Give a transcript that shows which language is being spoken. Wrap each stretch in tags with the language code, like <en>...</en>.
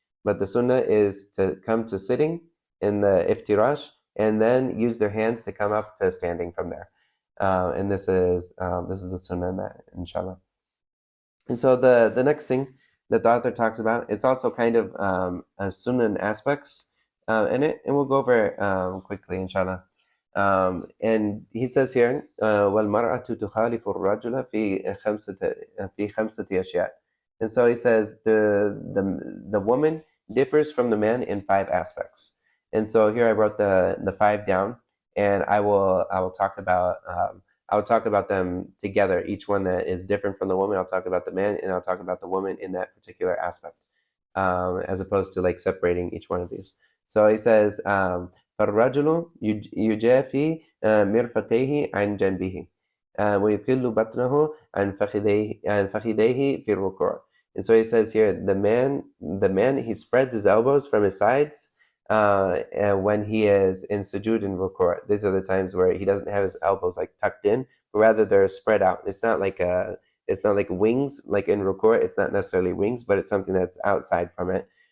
<en>But the sunnah is to come to sitting in the iftirash, and then use their hands to come up to standing from there. And this is a sunnah in that, inshallah. And so the next thing that the author talks about, it's also kind of sunnah aspects in it, and we'll go over it quickly, inshallah. And he says here,</en> <ar>وَالْمَرْأَةُ تُخَالِفُ الرَّجُلَ فِي خَمْسَةِ أَشْيَاء.</ar> <en>And so he says the woman differs from the man in 5 aspects. And so here I wrote the 5 down, and I will talk about them together. Each one that is different from the woman, I'll talk about the man, and I'll talk about the woman in that particular aspect, as opposed to like separating each one of these. So he says,</en> <ar>فالرجل يجافي مرفقيه عن جنبه ويقل بطنه عن فخذيه في الركوع.</ar> <en>And so he says here, the man, he spreads his elbows from his sides, and when he is in sujood and ruku'. These are the times where he doesn't have his elbows like tucked in, but rather they're spread out. It's not like wings, like in ruku'. It's not necessarily wings, but it's something that's outside from it.</en>